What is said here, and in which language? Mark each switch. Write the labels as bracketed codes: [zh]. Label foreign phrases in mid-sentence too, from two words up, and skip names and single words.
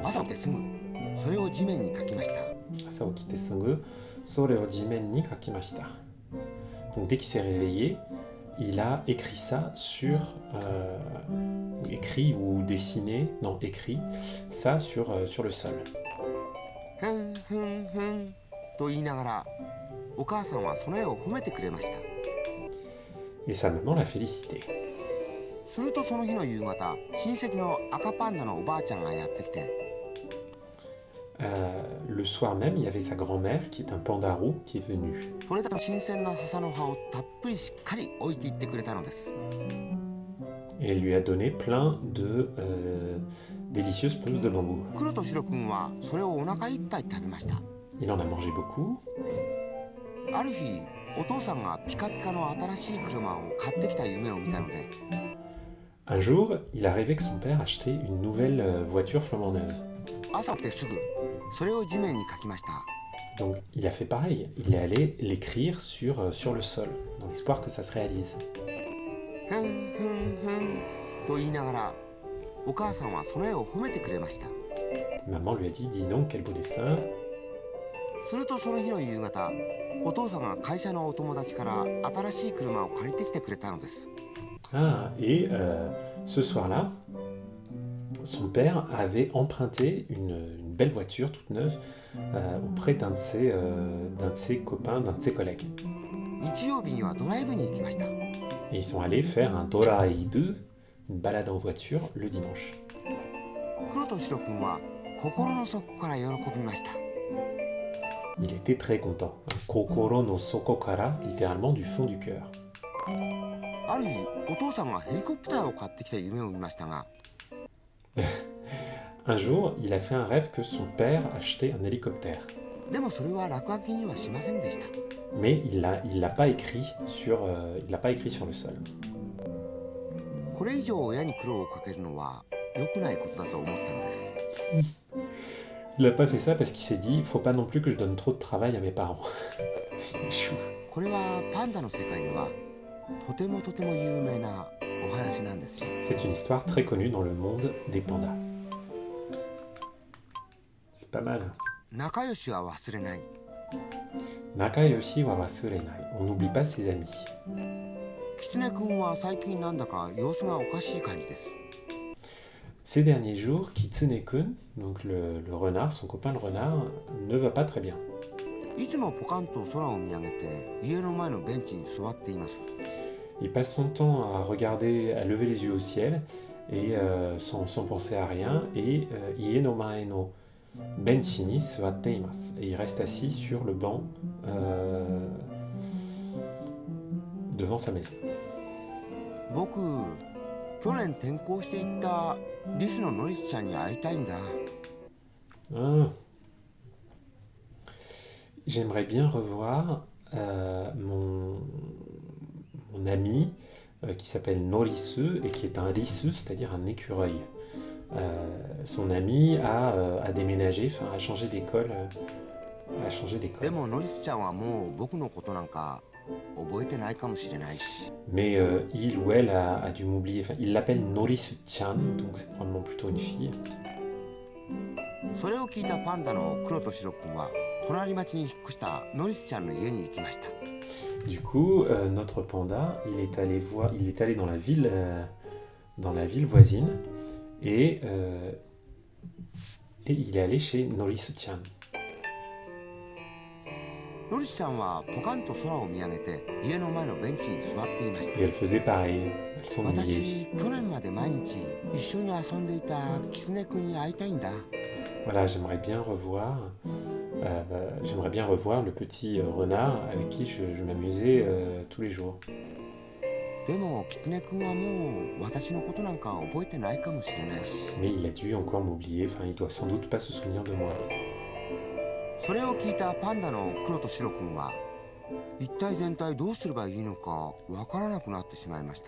[ja] 朝起きてすぐそれを地面に書きました。朝起きてすぐ、それを地面に書きました. [fr] Donc, dès qu'il s'est réveillé, il a écrit ça sur... écrit ou dessiné, non, écrit ça sur le sol. [ja] ふんふんふんと言いながら、お母さんはその絵を褒めてくれました。 [fr] Et sa maman l'a félicité. [ja] するとその日の夕方、親戚の赤パンダのおばあちゃんがやってきて、 [fr] Le soir même, il y avait sa grand-mère, qui est un panda roux, qui est venue. [ja] 取れた新鮮な笹の葉をたっぷりしっかり置いていってくれたのです。 [fr] Et elle lui a donné plein de délicieuses pousses de bambou. [ja] 黒と白くんはそれをお腹いっぱい食べました。 [fr] Il en a mangé beaucoup. [ja] ある日、お父さんがピカピカの新しい車を買ってきた夢を見たので、 [fr] Un jour, il a rêvé que son père achetait une nouvelle voiture flambant neuve. [ja] 朝起きてすぐそれを地面に書きました。 [fr] Donc il a fait pareil, il est allé l'écrire sur le sol, dans l'espoir que ça se réalise. [ja] ふんふんふんと言いながら、お母さんはその絵を褒めてくれました。 [fr] Maman lui a dit, dis donc, quel beau dessin. [ja] するとその日の夕方、お父さんが会社のお友達から新しい車を借りてきてくれたのです。 [fr] Ah, et ce soir-là, son père avait emprunté une belle voiture toute neuve auprès d'un de ses copains, d'un de ses collègues. [ja] 日曜日にはドライブに行きました。 [fr] Et ils sont allés faire un doraibu, une balade en voiture, le dimanche. [ja] 黒と白くんは心の底から喜びました。 [fr] Il était très content. [ja] 心の底から, [fr] littéralement du fond du cœur. [ja] ある日、お父さんがヘリコプターを買ってきた夢を見ましたが、 [fr] Un jour, il a fait un rêve que son père achetait un hélicoptère. [ja] でもそれは落書きにはしませんでした。 [fr] Mais il l'a pas écrit sur le sol. [ja] これ以上親に苦労をかけるのは良くないことだと思ったのです。 [fr] Il n'a pas fait ça parce qu'il s'est dit, faut pas non plus que je donne trop de travail à mes parents. Chou. [ja] これはパンダの世界ではとても有名なお話なんですよ。 [fr] C'est une histoire très connue dans le monde des pandas. C'est pas mal. [ja] 仲良しは忘れない。仲良しは忘れない. [fr] On n'oublie pas ses amis. [ja] キツネ君は最近なんだか様子がおかしい感じです。 [fr] Ces derniers jours, Kitsune-kun, donc le renard, son copain le renard, ne va pas très bien. [ja] いつもポカンと空を見上げて家の前のベンチに座っています。 [fr] Il passe son temps à regarder, à lever les yeux au ciel et sans penser à rien. [ja] Et 家の前のベンチに座っています. [fr] Et il reste assis sur le banc devant sa maison. [ja] 僕、去年転校していったリスのノリスちゃんに会いたいんだ。 Ah. [fr] J'aimerais bien revoir mon ami qui s'appelle Norisu et qui est un risu, c'est-à-dire un écureuil. Son ami a déménagé, enfin a changé d'école. [ja] で [fr] d'école. [ja] もノリスちゃんはもう僕のことなんか覚えてないかもしれないし [fr] Mais il ou elle a dû m'oublier. Enfin, il l'appelle Norisu-chan, donc c'est probablement plutôt une fille. [ja] それを聞いたパンダの黒と白くんは隣町に引っ越したノリスちゃんの家に行きました [fr] Du coup, notre panda, il est allé dans la ville voisine et il est allé chez Norisu-chan. [ja] ノリスちゃんはポカンと空を見上げて家の前のベンチに座っていまし [fr] Et elle faisait pareil. Elle [ja] た [fr] s'ennuyait. [ja] 私去年まで毎日一緒に遊んでいたキツネくんに会いたいんだ [fr] Voilà, j'aimerais bien revoir le petit renard avec qui je m'amusais tous les jours. [ja] でもキツネくんはもう私のことなんか覚えてないかもしれないし [fr] Mais il a dû encore m'oublier. Enfin, il doit sans doute pas se souvenir de moi. [ja] それを聞いたパンダの黒と白くんは一体全体どうすればいいのかわからなくなってしまいました